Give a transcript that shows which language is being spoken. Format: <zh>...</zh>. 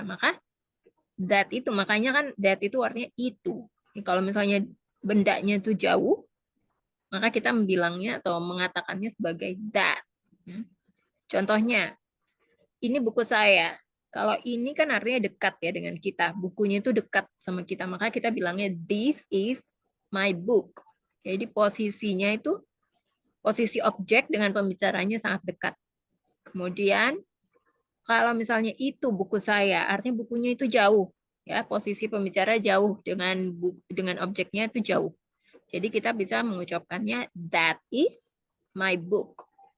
<id>Maka that itu makanya kan that itu artinya itu. Kalau misalnya bendanya itu jauh, maka kita bilangnya atau mengatakannya sebagai that. Contohnya, ini buku saya. Kalau ini kan artinya dekat ya dengan kita. Bukunya itu dekat sama kita. Maka kita bilangnya</id> <en>this is my book.</en> <id>Jadi posisinya itu posisi objek dengan pembicaranya sangat dekat. Kemudian kalau misalnya itu buku saya, artinya bukunya itu jauh. Ya, posisi pembicara jauh dengan objeknya itu jauh. Jadi kita bisa mengucapkannya</id> <en>that is my book.</en>